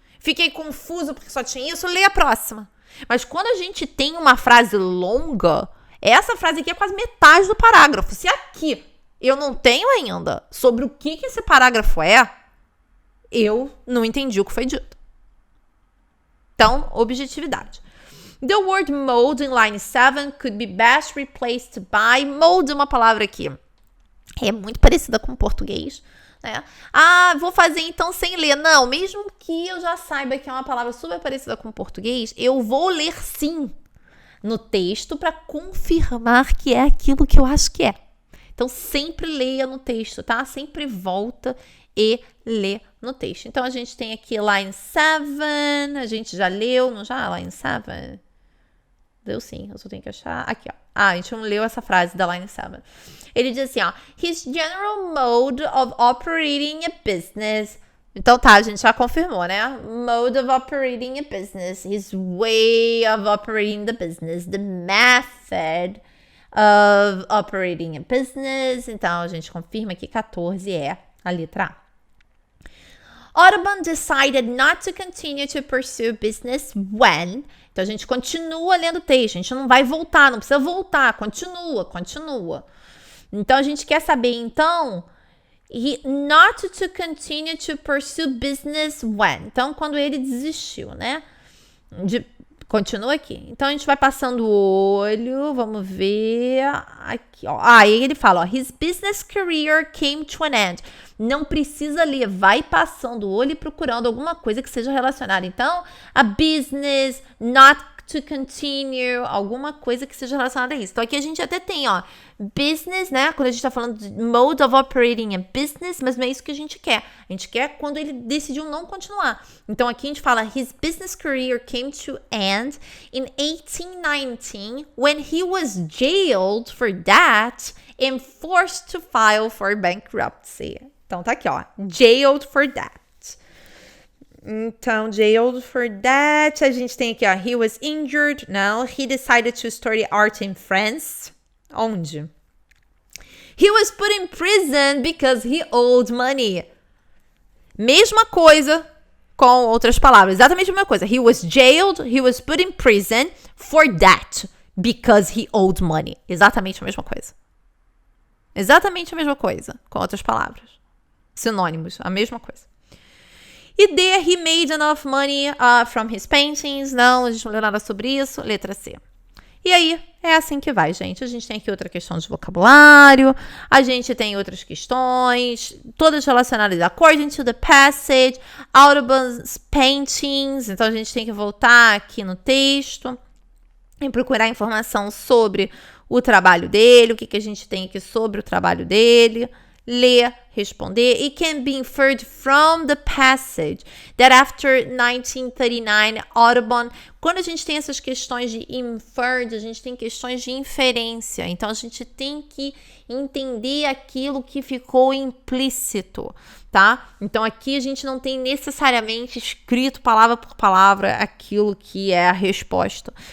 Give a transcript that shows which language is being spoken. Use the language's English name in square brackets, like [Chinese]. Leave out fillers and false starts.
[Portuguese] Fiquei confuso porque só tinha isso, lê a próxima. Mas quando a gente tem uma frase longa, essa frase aqui é quase metade do parágrafo. Se aqui eu não tenho ainda sobre o que esse parágrafo é, eu não entendi o que foi dito. Então, objetividade. [English] The word mode in line 7 could be best replaced by... [Portuguese] Mode é uma palavra aqui. É muito parecida com o português, né? Vou fazer então sem ler. Não, mesmo que eu já saiba que é uma palavra super parecida com o português, eu vou ler sim no texto para confirmar que é aquilo que eu acho que é. Então, sempre leia no texto, tá? Sempre volta e lê no texto. Então, a gente tem aqui line 7, a gente já leu, não já? Line 7? Deu sim, eu só tenho que achar. Aqui, ó. A gente não leu essa frase da line 7. Ele diz assim, ó. [English] His general mode of operating a business... [Portuguese] Então tá, a gente já confirmou, né? [English] Mode of operating a business. His way of operating the business. The method of operating a business. [Portuguese] Então a gente confirma que 14 é a letra A. [English] Audubon decided not to continue to pursue business when... [Portuguese] Então a gente continua lendo o texto. A gente não vai voltar, não precisa voltar. Continua. Então a gente quer saber, então... [English] not to continue to pursue business when. [Portuguese] Então, quando ele desistiu, né? Continua aqui. Então, a gente vai passando o olho. Vamos ver. Aqui, ó. Aí ele fala, ó. [English] His business career came to an end. [Portuguese] Não precisa ler. Vai passando o olho e procurando alguma coisa que seja relacionada. Então, [English] a business, not to continue, [Portuguese] alguma coisa que seja relacionada a isso. Então, aqui a gente até tem, ó, business, né? Quando a gente tá falando de [English] mode of operating a business, [Portuguese] mas não é isso que a gente quer. A gente quer quando ele decidiu não continuar. Então, aqui a gente fala, [English] his business career came to end in 1819 when he was jailed for that and forced to file for bankruptcy. [Portuguese] Então, tá aqui, ó, [English] jailed for that. [Portuguese] Então, [English] jailed for that. [Portuguese] A gente tem aqui, ó. [English] He was injured. [Portuguese] Não. [English] He decided to study art in France. [Portuguese] Onde? [English] He was put in prison because he owed money. [Portuguese] Mesma coisa com outras palavras. Exatamente a mesma coisa. [English] He was jailed. He was put in prison for that because he owed money. [Portuguese] Exatamente a mesma coisa. Exatamente a mesma coisa com outras palavras. Sinônimos. A mesma coisa. [English] E D, he made enough money from his paintings. [Portuguese] Não, a gente não leu nada sobre isso. Letra C. E aí, é assim que vai, gente. A gente tem aqui outra questão de vocabulário. A gente tem outras questões. Todas relacionadas [English] according to the passage. Audubon's paintings. [Portuguese] Então, a gente tem que voltar aqui no texto e procurar informação sobre o trabalho dele. O que a gente tem aqui sobre o trabalho dele. Ler, responder. [English] It can be inferred from the passage that after 1939, Audubon... [Portuguese] Quando a gente tem essas questões de inferred, a gente tem questões de inferência. Então, a gente tem que entender aquilo que ficou implícito, tá? Então, aqui a gente não tem necessariamente escrito palavra por palavra aquilo que é a resposta.